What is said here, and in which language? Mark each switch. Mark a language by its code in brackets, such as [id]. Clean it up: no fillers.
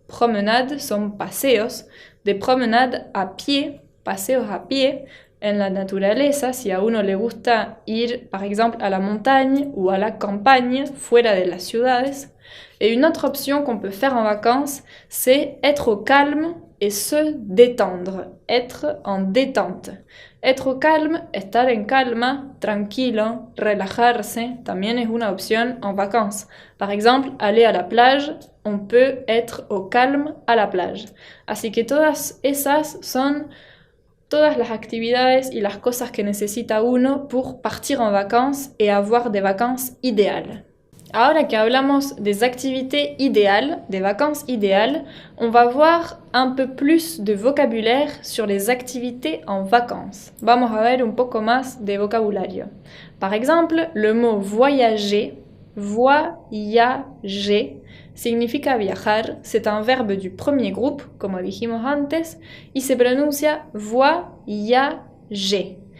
[es] Promenades son paseos, [fr] des promenades [es] a pie, paseos a pie, en la naturaleza, si a uno le gusta ir, [fr] par exemple, à la montagne ou à la campagne, [es] fuera de las ciudades. [fr] Et une autre option qu'on peut faire en vacances, c'est être au calme et se détendre, être en détente. Être au calme, [es] estar en calma, tranquilo, relajarse, también es una opción en vacances. [fr] Par exemple, aller à la plage, on peut être au calme à la plage. [es] Así que todas esas son todas las actividades y las cosas que necesita uno [fr] pour partir en vacances et avoir des vacances idéales. [es] Ahora que hablamos [fr] des activités idéales, des vacances idéales, on va voir un peu plus de vocabulaire sur les activités en vacances. [es] Vamos a ver un poco más de vocabulario. [fr] Par exemple, le mot voyager, voyager, [es] significa viajar, [fr] c'est un verbe du premier groupe, [es] como dijimos antes, y se pronuncia voyager.